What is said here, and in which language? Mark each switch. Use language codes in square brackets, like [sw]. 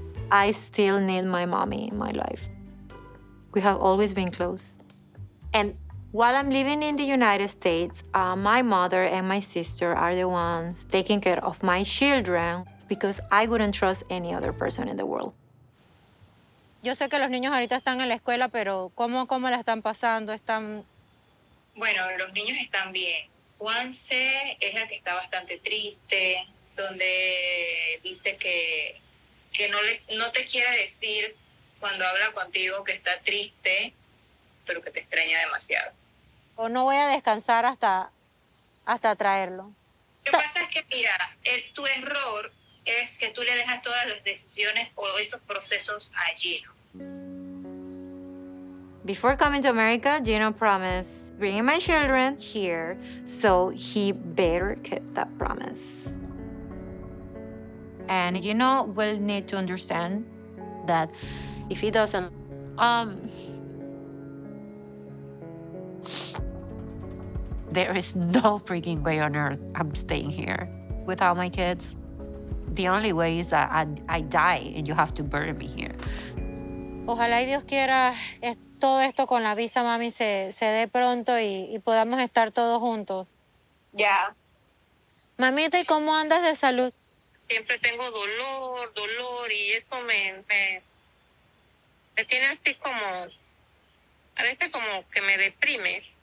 [en] I still need my mommy in my life. We have always been close. And while I'm living in the United States, my mother and my sister are the ones taking care of my children because I wouldn't trust any other person in the world. [es] Yo sé que los niños ahorita están en la escuela, pero ¿cómo la están pasando? ¿Están...? Bueno, los niños están bien. Fiancé es el que está bastante triste, donde dice que no te quiere decir cuando habla contigo que está triste, pero que te extraña demasiado. O no voy a descansar hasta traerlo. Lo que pasa es que, mira, tu error es que tú le dejas todas las decisiones o esos procesos a Gino. [en] Before coming to America, Gino promised bringing my children here, so he better keep that promise. And Gino will need to understand that if he doesn't, there is no freaking way on earth I'm staying here without my kids. The only way is that I die and you have to bury me here. [es] Ojalá y Dios quiera todo esto con la visa, mami, se dé pronto y podamos estar todos juntos. Ya. Mamita, ¿y cómo andas de salud? Siempre tengo dolor y eso me tiene así como, a veces como que me deprime.